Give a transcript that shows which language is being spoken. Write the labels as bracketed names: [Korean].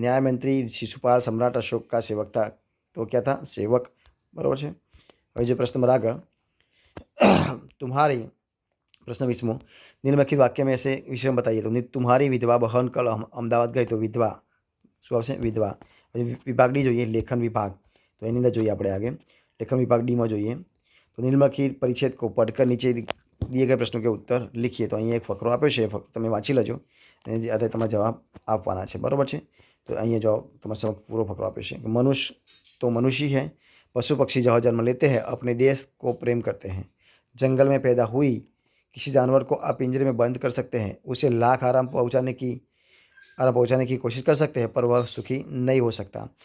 [Hindi] न्याय मंत्री शिशुपाल सम्राट अशोक का सेवक था तो क्या था? सेवक। बराबर है। और जो प्रश्न नंबर आगे तुम्हारी, प्रश्न 20वां, निम्नलिखित वाक्य में से विषय बताइए। तो तुम्हारी विधवा बहन कल अहमदाबाद गई तो विधवा, [Gujarati] શું આવશે? વિધવા। વિભાગ ડી જોઈએ લેખન વિભાગ, તો એની અંદર જોઈએ આપણે આगे [Hindi] लेखन विभाग डी में [Gujarati] જોઈએ। [Hindi] तो निम्नलिखित परिच्छेद को पढ़कर नीचे दिए गए प्रश्नों के उत्तर लिखिए। [Gujarati] तो અહીંયા એક ફકરો આપ્યો છે, ફક્ત તમે વાંચી લેજો અને જે આધારે તમારે જવાબ આપવાના છે। બરાબર છે। તો અહીંયા જો તમારા સમક્ષ પૂરો ફકરો આપ્યો છે કે મનુષ્ય [Hindi] तो मनुष्य है, पशु पक्षी जहाँ जन्म लेते हैं अपने देश को प्रेम करते हैं। जंगल में पैदा हुई किसी जानवर को आप पिंजरे में बंद कर सकते हैं, उसे लाख आराम पहुंचाने की कोशिश कर सकते हैं, पर वह सुखी नहीं हो सकता।